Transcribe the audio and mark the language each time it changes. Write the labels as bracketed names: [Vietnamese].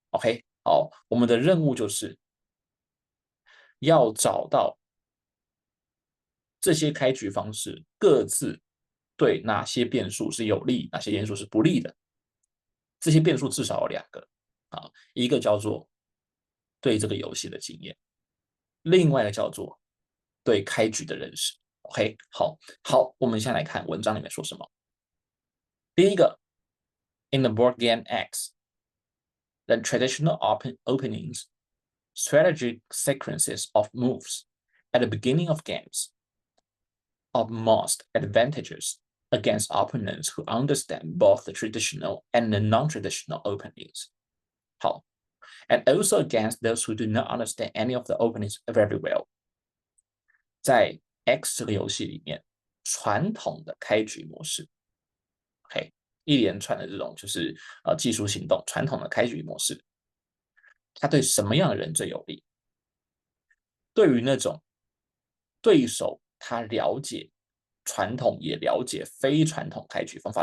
[Chinese] OK，好，我们的任务就是要找到这些开局方式各自对哪些变数是有利，哪些变数是不利的。这些变数至少有两个一个叫做对这个游戏的经验，另外一个叫做对开局的认识。 OK，好，我们先来看文章里面说什么。第一个 [English] ，In the board game X, the traditional openings, strategic sequences of moves at the beginning of games are most advantageous against opponents who understand both the traditional and the non-traditional openings. 好，and also against those who do not understand any of the openings very well。 [Chinese] 在 X 这个游戏里面，传统的开局模式，OK，一连串的这种就是技术行动，传统的开局模式，它对什么样的人最有利？对于那种对手他了解传统也了解非传统开局方法。